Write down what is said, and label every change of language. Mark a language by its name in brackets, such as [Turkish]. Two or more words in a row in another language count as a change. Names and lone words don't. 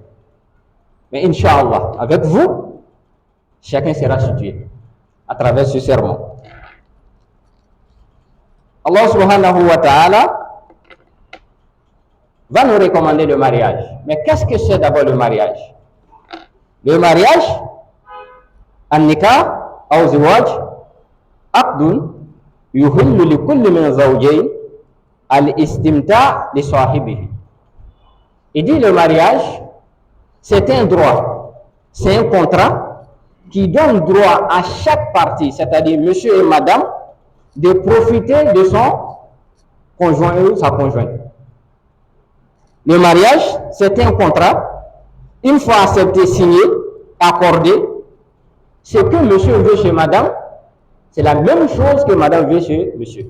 [French] Mais Inch'Allah, avec vous, chacun sera situé à travers ce sermon. [Arabic] الله سبحانه وتعالى [French] va nous recommander le mariage. Mais qu'est-ce que c'est d'abord le mariage? Le mariage, [Arabic] النكاح أو زواج، عقد يحل لكل من زوجين الاستمتاع لصاحبه. [French] Il dit le mariage, c'est un droit, c'est un contrat qui donne droit à chaque partie, c'est-à-dire monsieur et madame, de profiter de son conjoint ou sa conjointe. Le mariage, c'est un contrat, une fois accepté, signé, accordé, ce que monsieur veut chez madame, c'est la même chose que madame veut chez monsieur.